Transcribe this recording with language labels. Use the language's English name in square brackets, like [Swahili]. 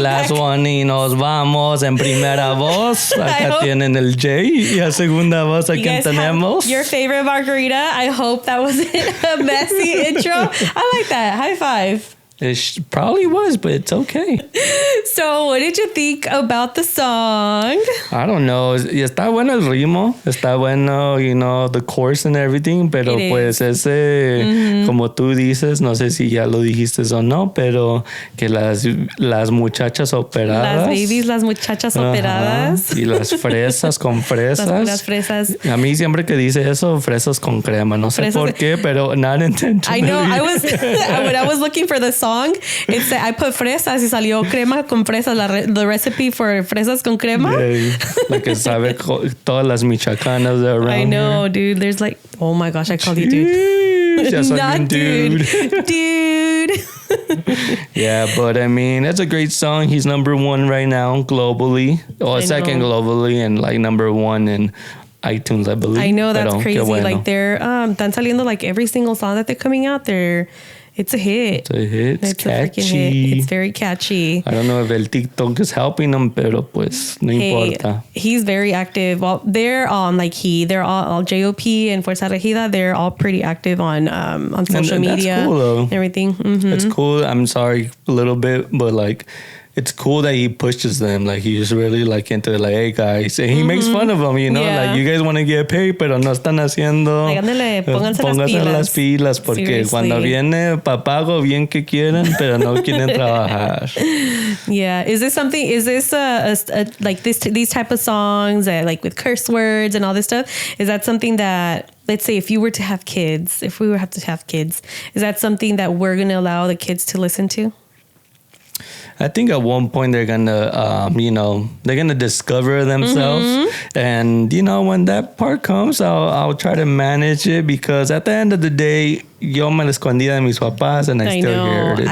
[English] Last one [Spanish] y nos vamos en primera voz. Acá tienen el Jay y a segunda voz a quien tenemos. [English] Your favorite Margarita. I hope that wasn't a messy intro. I like that. High five. It probably was, but it's okay. So, what did you think about the song? I don't know. [Spanish] Y está bueno el ritmo. Está bueno, [English] you know, the chorus and everything. [Spanish] Pero pues ese, como tú dices, no sé si ya lo dijiste o no, pero que las muchachas operadas. Las babies, las muchachas operadas. Y las fresas con fresas. Las fresas. A mí siempre que dice eso, fresas con crema. No sé por qué, pero [English] not intentionally. I know. When I was looking for the song, it said, I put [Spanish] fresas y salió crema con fresas, [English] the recipe for fresas con crema. Yeah, [Spanish] la que sabe todas las michoacanas around. [English] I know, here. dude. There's like, oh my gosh, I called you dude. Yes, Not dude. Dude. Yeah, but I mean, it's a great song. He's number one right now globally. Or second globally and like number one in iTunes, I believe. I know, that's crazy. [Spanish] Bueno. [English] Like they're [Spanish] están saliendo [English] like every single song that they're coming out, it's a hit. It's a hit. It's catchy. Hit. It's very catchy. I don't know if el TikTok is helping him, [Spanish] pero pues no importa. [English] He's very active. Well, they're they're all JOP and Fuerza Regida. They're all pretty active on social media. That's cool though. Everything. Mm-hmm. It's cool. I'm sorry a little bit, but like, it's cool that he pushes them. Like, he's really like into it, like, hey guys, and he makes fun of them, you know, like, you guys want to get paid, [Spanish] pero no están haciendo. Like, ándale, pónganse las pilas, porque [English] seriously. [Spanish] Cuando viene papago, bien que quieren, pero no quieren trabajar. [English] Yeah, is this like these type of songs that like with curse words and all this stuff? Is that something that, let's say, if we were to have kids, is that something that we're gonna allow the kids to listen to? I think at one point they're gonna, they're gonna discover themselves, and when that part comes, I'll try to manage it, because at the end of the day, [Spanish] yo me la escondía de mis papás, [English] and I still heard it.